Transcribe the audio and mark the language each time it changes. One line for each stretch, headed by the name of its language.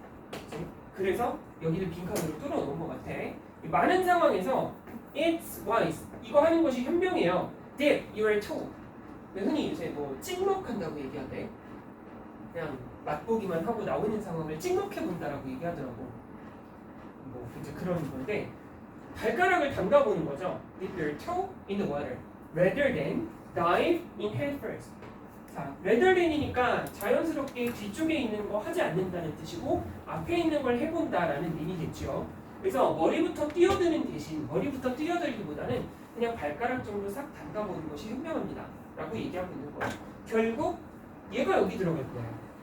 Korean: 그치? 그래서 여기를 빈칸으로 뚫어놓은 것 같아. 많은 상황에서
English: it's wise
Korean: 이거 하는 것이 현명해요.
English: That you are told
Korean: 흔히 요새 뭐 찍먹한다고 얘기하대. 그냥 맛보기만 하고 나오는 상황을 찍먹해본다라고 얘기하더라고. 뭐 이제 그런 건데 발가락을 담가보는 거죠.
English: Dip your toe in the water rather than dive in head first.
Korean: 자, rather than이니까 자연스럽게 뒤쪽에 있는 거 하지 않는다는 뜻이고 앞에 있는 걸 해본다라는 의미겠죠. 그래서 머리부터 뛰어드는 대신 머리부터 뛰어들기보다는 그냥 발가락 정도 싹 담가보는 것이 현명합니다. 라고 얘기하고 있는 거예요. 결국 얘가 여기 들어갈 거예요.